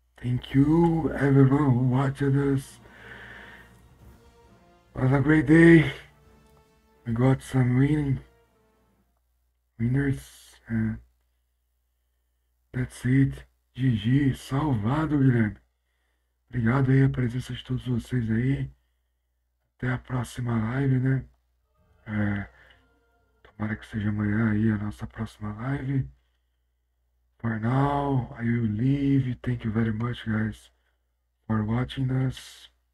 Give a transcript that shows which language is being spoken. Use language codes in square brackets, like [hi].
[en] Thank you, everyone who watched us. It was a great day. We got some winners, and that's it. [pt] GG, salvado, Guilherme. Obrigado aí a presença de todos vocês aí. Até a próxima live, né? Tomara que seja amanhã aí a nossa próxima live. [en] For now, I will leave. Thank you very much, guys, for watching us.